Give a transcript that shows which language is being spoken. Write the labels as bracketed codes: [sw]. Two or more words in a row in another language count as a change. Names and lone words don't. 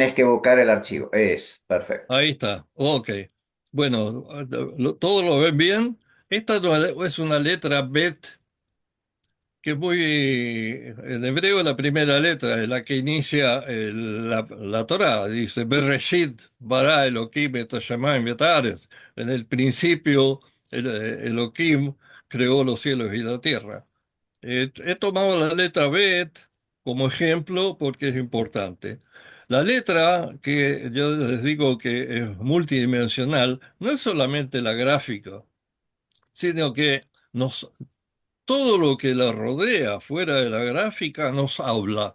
[es] tienes que buscar el archivo. Es perfecto. ahí está. Ok. Bueno, ¿todos lo ven bien? Esta no es una letra bet que es muy, en hebreo la primera letra es la que inicia la Torá, dice [he] בראשית ברא אלוהים את השמים ואת הארץ. [es] En el principio Elohim creó los cielos y la tierra. He tomado la letra Bet como ejemplo porque es importante. La letra, que yo les digo que es multidimensional, no es solamente la gráfica, sino que nos, todo lo que la rodea fuera de la gráfica nos habla.